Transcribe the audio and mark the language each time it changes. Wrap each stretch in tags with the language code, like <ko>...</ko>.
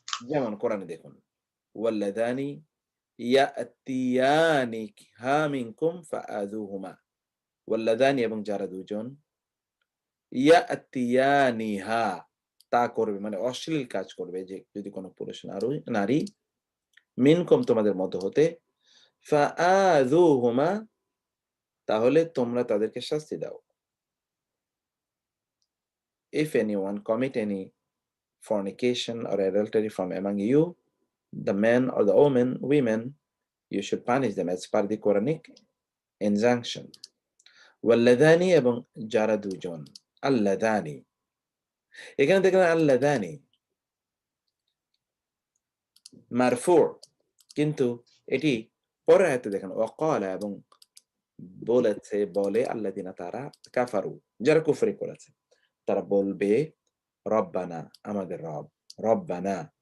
<bn>যেমন কোরআনে দেখুন</bn> <ar>ওয়াল্লাদানি ইয়াতিয়ানিহা মিনকুম ফাআযুহুমা,</ar> <bn>ওয়াল্লাদানি এবং যারা দুজন ইয়াতিয়ানিহা তা করবে মানে অশ্লীল কাজ করবে, যে যদি কোনো পুরুষ নারী মিনকুম তোমাদের মধ্য হতে, ফাআযুহুমা তাহলে তোমরা তাদেরকে শাস্তি দাও।</bn> <en>If anyone commit any fornication or adultery from among you, the men or the women, you should punish them as per the Quranic injunction.</en> <bn>ওয়াল্লাদানি এবং যারা দুজন, আল্লাদানি এখানে দেখেন আল্লাদানি মারফু, কিন্তু এটি পরের আয়াতে দেখেন ওয়াকালা এবং বলেছে বলে আল্লাযিনা তারা কাফারু যারা কুফরি করেছে, তারা বলবে রব্বানা আমাদের রব, রব্বানা</bn>